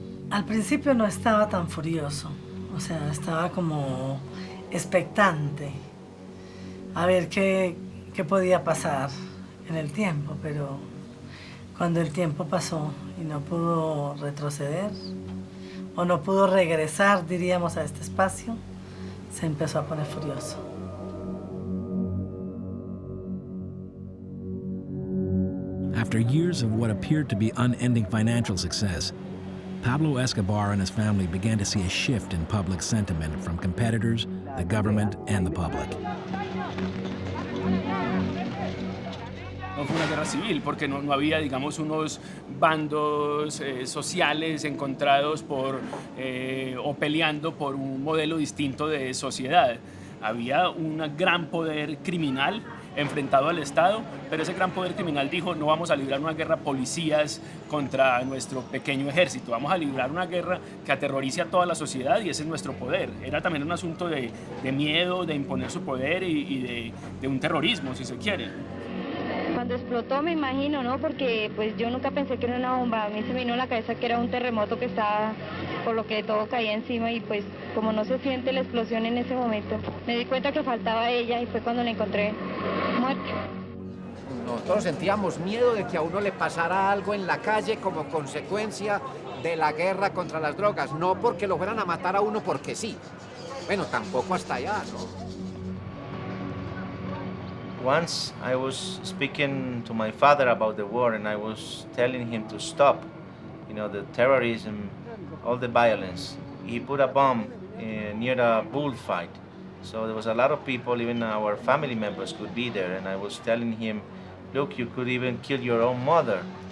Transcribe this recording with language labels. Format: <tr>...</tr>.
<es>Al principio no estaba tan furioso, o sea, estaba como expectante a ver qué podía pasar en el tiempo, pero cuando el tiempo pasó y no pudo retroceder, o no pudo regresar, diríamos, a este espacio, se empezó a poner furioso.</es> <en>After years of what appeared to be unending financial success, Pablo Escobar and his family began to see a shift in public sentiment from competitors, the government, and the public.</en> <es>No fue una guerra civil, porque no había, digamos, unos bandos sociales encontrados o peleando por un modelo distinto de sociedad. Había un gran poder criminal enfrentado al Estado, pero ese gran poder criminal dijo: no vamos a librar una guerra policías contra nuestro pequeño ejército, vamos a librar una guerra que aterrorice a toda la sociedad, y ese es nuestro poder. Era también un asunto de miedo, de imponer su poder y de un terrorismo, si se quiere. Cuando explotó, me imagino, ¿no? Porque pues yo nunca pensé que era una bomba. A mí se me vino a la cabeza que era un terremoto que estaba, por lo que todo caía encima, y pues como no se siente la explosión en ese momento, me di cuenta que faltaba ella y fue cuando la encontré muerta. Nosotros sentíamos miedo de que a uno le pasara algo en la calle como consecuencia de la guerra contra las drogas, no porque lo fueran a matar a uno porque sí. Bueno, tampoco hasta allá, ¿no?</es> <en>Once I was speaking to my father about the war, and I was telling him to stop, the terrorism, all the violence. He put a bomb near a bullfight. So there was a lot of people, even our family members could be there, and I was telling him, look, you could even kill your own mother.</en>